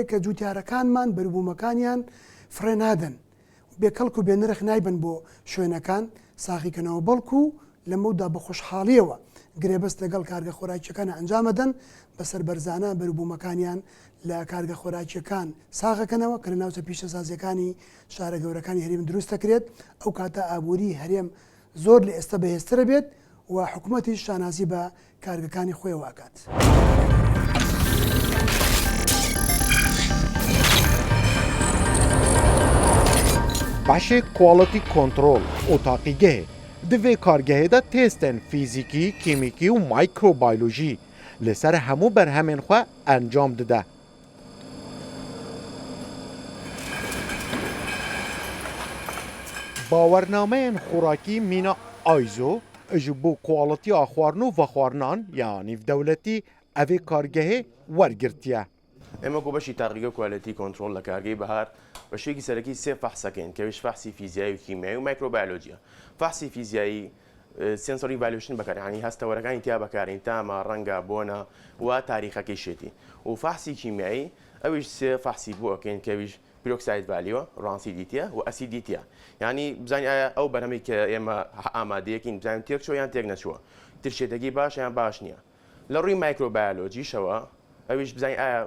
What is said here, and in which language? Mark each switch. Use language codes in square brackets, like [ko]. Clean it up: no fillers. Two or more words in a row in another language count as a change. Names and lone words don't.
[ckb] کە جوتیارەکانمان بەربوومەکانیان فرێ نادەن بێکەڵک و بێنرخ نایبن بۆ شوێنەکان ساخیکردنەوە بەڵکو لەمەودا بە خۆشحاڵیەوە گرێبەست لەگەڵ کارگە خۆراکیەکان ئەنجامەدەن بەسەر بەرزانە بەربوومەکانیان لە کارگە خۆراکیەکان ساغەکەنەوە کە لە ناوچە پیشەسازیەکانی شارە گەورەکانی هەرێم دروست دەکرێت ئەو کاتە ئابووری هەرێم زۆر لە ئێستا بەهێزترە بێت و حکوومەتیش شانازی بە کارگەکانی خۆیەوە ئاکات. [ku] بەشێ [en] quality control [ku] otaqîgehê di vê kargehê de testên fîzîkî, kîmîkî û mîkrobiyolojî li ser hemû berhemên xwe encam dide. Bawernameyên xorakî mîna ISO ji bo qualitiya xwarin û vexwarinan ya nîvdewletî evê kargehê wergirtiye. [ckb] ئێمە بۆ بەشی تاقیگە [en] quality control [ckb] لە کارگەی بەهار بەشێکی سەرەکی سێ فەحسەکەین کەویش فەحسی فیزیایی و کیمیایی و مایکرۆبیۆلۆژیە. فەحسی فیزیایی [en] sensory evaluation [ckb] بەکارهێنانی هەستەوەرەکانی تیا بەکارین تامە ڕەنگە بۆنە و تاریخەکەی شێتی و فەحسی کیمیایی ئەویش سێ فەحسی بۆ ئەکەین کەویش [en] peroxide value [ckb] ڕانسیدیتیە و ئەسیدیتیە یعنی بزانین ئایا ئەو بەرهەمەی کە ئێمە ئامادەیەکین بزانین تێک چۆ یان تێک نەچووە ترشێتەکەی باش یان باش نییە لە ڕووی مایکرۆبایۆلۆجیشەوە ئەویش بزانین ئایا